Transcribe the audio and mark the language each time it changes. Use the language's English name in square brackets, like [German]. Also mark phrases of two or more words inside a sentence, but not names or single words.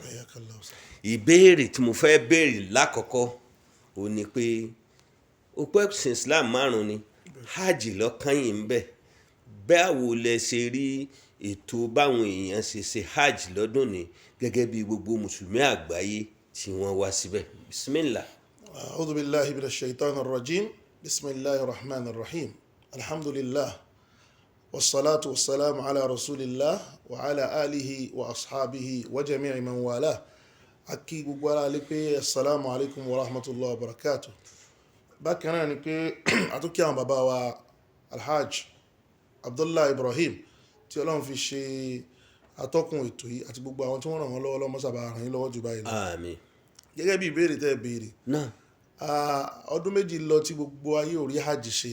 [Yoruba] Ìbéèrè tí mo fẹ́ béèrè lákọ̀ọ́kọ́ ò ní pé ó pẹ́ sin Islam márùn-ún ni hajj lọ́kàn yìí ń bẹ. Báwo lẹ ṣe rí ètò báwọn èèyàn ṣe ṣe hajj lọ́dún ní gẹ́gẹ́ bí gbogbo mùsùlùmí àgbáyé tí wọ́n wá síbẹ̀? [Arabic] Bismillah. أعوذ بالله من الشيطان الرجيم. بسم الله الرحمن الرحيم. الحمد لله. والصلاة والسلام على رسول الله وعلى آله وأصحابه وجميع من والى. [Yoruba] Akí gbogbo ara lé pé [Arabic] السلام عليكم ورحمة الله وبركاته. [Yoruba] Bákan náà ni pé àtúnkí àwọn bàbá wa Alhaj Abdullah Ibrahim tí Ọlọ́run fi ṣe atọ́kùn ètò yìí àti gbogbo àwọn tí wọ́n ràn wọ́n lọ́wọ́ lọ́mọ sábà ràn yín lọ́wọ́ jù báyìí lọ. Àmín. Gẹ́gẹ́ bí ìbéèrè tẹ́ béèrè. Náà. Ọdún méjì lọ tí gbogbo ayé ò rí hajj ṣe.